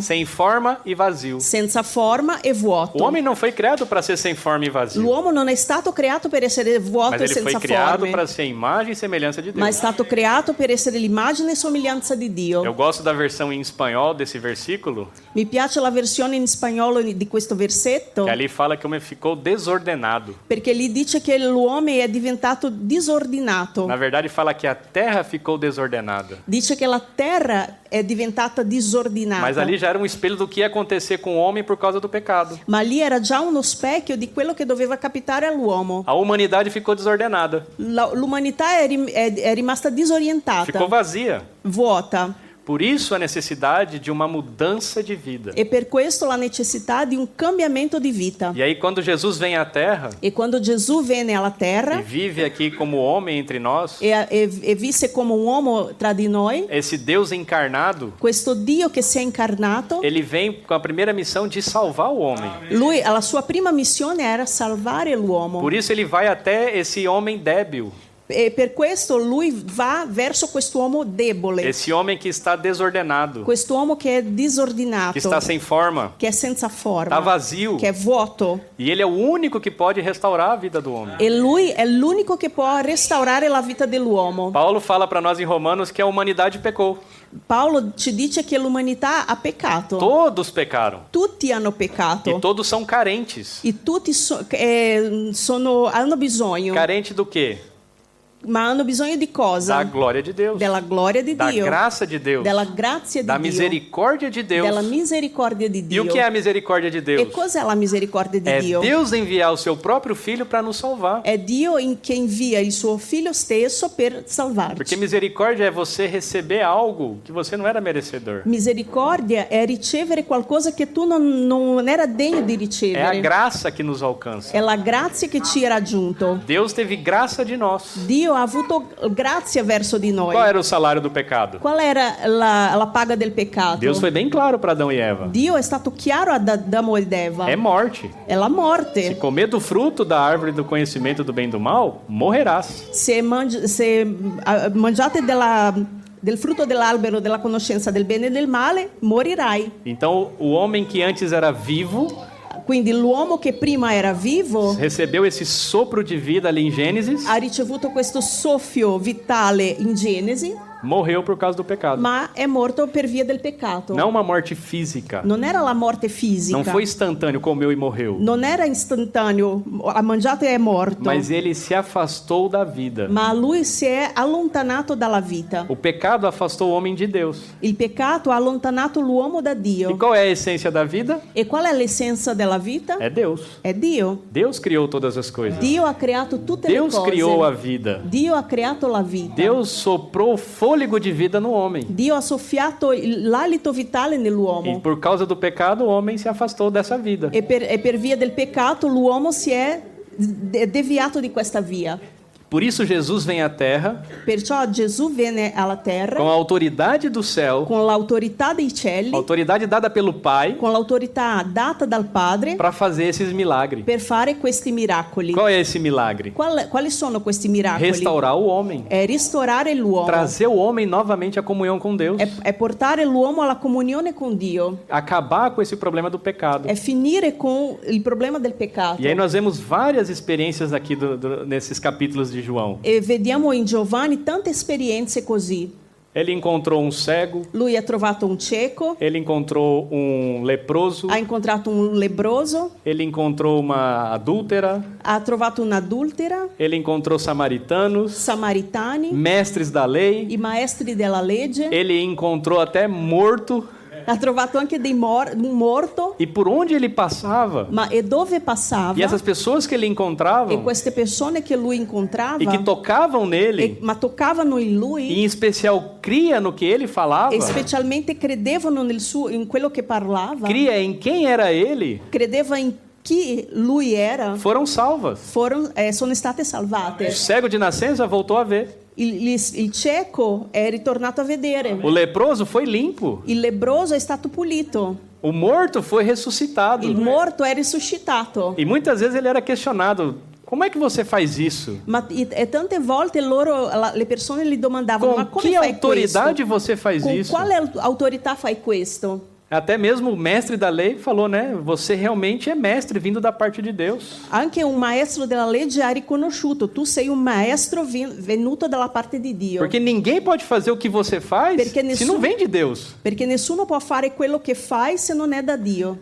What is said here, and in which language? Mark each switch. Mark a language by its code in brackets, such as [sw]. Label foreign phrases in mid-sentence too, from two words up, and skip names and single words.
[pt] Sem forma e vazio. [it] Senza forma e vuoto. [pt] O homem não foi criado para ser sem forma e vazio. [it] L'uomo non è stato creato per essere vuoto [pt] Mas e ele [it] senza [pt] foi criado [it] forme. [pt] para ser imagem e semelhança de Deus. [it] Ma è stato creato per essere l'immagine e somiglianza di Dio. [pt] Eu gosto da versão em espanhol desse versículo. [it] Mi piace la versione in spagnolo di questo versetto. [pt] Que ali fala que o homem ficou desordenado. [it] Perché lì dice che l'uomo è diventato disordinato. [pt] Na verdade fala que a terra ficou desordenada. [it] Dice che la terra è diventata disordinata. [pt] Mas ali já era um espelho do que ia acontecer com o homem por causa do pecado. [it] Ma lì era già uno specchio di quello che doveva capitare all'uomo. [pt] A humanidade ficou desordenada. [it] L'umanità è rimasta disorientata. [pt] Ficou vazia. [it] Vuota. [pt] Por isso a necessidade de uma mudança de vida. [it] E per questo la necessità di un cambiamento di vita. [pt] E aí quando Jesus vem à Terra [it] E quando Gesù venne alla [pt] e [it] terra [pt] vive aqui como homem entre nós, [it] e visse come un uomo tra di noi, [pt] esse Deus encarnado, [it] questo Dio che si è incarnato, [pt] ele vem com a primeira missão de salvar o homem. [it] lui, la sua prima missione era salvare l'uomo. [pt] Por isso ele vai até esse homem débil, [it] E per questo lui va verso quest'uomo debole, [pt] esse homem que está desordenado, [it] quest'uomo che è disordinato, [pt] que está sem forma, [it] che è senza forma, [pt] está vazio. [it] che è vuoto. [pt] E ele é o único que pode restaurar a vida do homem. [it] E lui è l'unico che può restaurare la vita dell'uomo. [pt] Paulo fala para nós em Romanos que a humanidade pecou. [it] Paolo ci dice che l'umanità ha peccato. [pt] Todos pecaram. [it] Tutti hanno peccato. [pt] E todos são carentes. [it] E tutti hanno bisogno. [pt] Carente do quê? [it] Ma hanno bisogno di cosa? [pt] Da glória de Deus. [it] Della gloria di [pt] Da [it] Dio. [pt] graça de Deus. [it] Della grazia di [pt] Da [it] Dio. [pt] misericórdia de Deus. [it] Della misericordia di [pt] E [it] Dio. [pt] o que é a misericórdia de [it] E [pt] Deus? [it] cos'è la misericordia di [pt] É [it] Dio? [pt] Deus enviar o seu próprio filho para nos salvar. [it] È Dio che invia il suo figlio stesso per salvarci. [pt] Porque misericórdia é você receber algo que você não era merecedor. [it] Misericordia è ricevere qualcosa che tu non era degno di [pt] É a [it] ricevere. [pt] graça que nos alcança. [it] È la grazia che ci ha raggiunto. [pt] Deus teve graça de nós. [it] Dio ha avuto grazia verso di noi. [pt] Qual era o salário do pecado? [it] Qual era la paga del peccato? [pt] Deus foi bem claro para Adão e Eva. [it] Dio è stato chiaro ad Adamo ed Eva. [pt] É morte. [it] È la [pt] Se [it] morte. [pt] comer do fruto da árvore do conhecimento do bem e do mal, morrerás. [it] Se mangiate del frutto dell'albero della conoscenza del bene e del male, morirai. [pt] Então, o homem que antes era vivo [it] Quindi l'uomo che prima era vivo [pt] recebeu esse sopro de vida ali em Gênesis, [it] ha ricevuto questo soffio vitale in Genesi, [pt] morreu por causa do pecado. [it] ma è morto per via del peccato. [pt] Não uma morte física. [it] Non era la morte fisica. [pt] Não foi instantâneo, comeu e morreu. [it] Non era istantaneo, ha mangiato e è morto. [pt] Mas ele se afastou da vida. [it] Ma lui si è allontanato dalla vita. [pt] O pecado afastou o homem de Deus. [it] Il peccato ha allontanato l'uomo da [pt] E [it] Dio. [pt] qual é a essência da vida? [it] E qual è l'essenza della vita? [pt] É Deus. [it] È Dio. [pt] Deus criou todas as coisas. [it] Dio ha creato tutte [pt] Deus [it] le cose. [pt] criou a vida. [it] Dio ha creato la vita. [pt] Deus soprou fôlego de vida no homem. [it] Dio ha soffiato l'alito vitale [pt] E [it] nell'uomo. [pt] por causa do pecado, o homem se afastou dessa vida. [it] E per via del peccato l'uomo si è deviato di questa via. [pt] Por isso Jesus vem à terra [it] Perciò Gesù viene alla terra [pt] com a autoridade do céu, [it] con l'autorità dei cieli, [pt] autoridade dada pelo Pai, [it] con l'autorità data dal Padre [pt] para fazer esses milagres. [it] per fare questi miracoli. [pt] Qual é esse milagre? [it] Quali sono questi miracoli? [pt] Restaurar o homem, [it] È ristorare l'uomo, [pt] trazer o homem novamente à comunhão com Deus, [it] è portare l'uomo alla comunione con Dio, [pt] acabar com esse problema do pecado. [it] è finire con il problema del peccato. [pt] E aí nós vemos várias experiências aqui nesses capítulos de João. [it] E vediamo in Giovanni tante esperienze così. [pt] Ele encontrou um cego, [it] Lui ha trovato un cieco, [pt] ele encontrou um leproso, [it] ha incontrato un lebbroso, [pt] ele encontrou uma adúltera, [it] ha trovato un'adultera, [pt] ele encontrou samaritanos, [it] samaritani, [pt] mestres da lei, [it] i maestri della legge, [pt] ele encontrou até morto, [it] ha trovato anche un morto, [pt] e por onde ele passava, [it] ma e dove passava? [pt] e essas pessoas que ele encontrava [it] E queste persone che lui incontrava, [pt] e que tocavam nele, [it] ma toccavano in [pt] e [it] lui, [pt] em especial cria no que ele falava, [it] e specialmente credevano in quello che parlava, [pt] cria em quem era ele, [it] credeva in chi lui era, [pt] foram salvas. [it] sono state [pt] O [it] salvate. [pt] cego de nascença voltou a ver. [it] Il cieco è ritornato a vedere, [pt] O leproso foi limpo. [it] il lebbroso è stato pulito, [pt] O morto foi ressuscitado. [it] il morto è risuscitato. [pt] E muitas vezes ele era questionado: como é que você faz isso? [it] E tante volte le persone gli domandavano: ma [pt] Com [it] come [pt] que [it] fai [pt] autoridade [it] questo? [pt] você faz [it] Con [pt] isso? [it] quale autorità fai questo? [pt] Até mesmo o mestre da lei falou, né? Você realmente é mestre vindo da parte de Deus. [it] Anche un maestro della legge ha riconosciuto: tu sei un maestro venuto dalla parte di Dio. [pt] Porque ninguém pode fazer o que você faz Porque se não vem de Deus. [it] Perché nessuno può fare quello che fai se non è da Dio.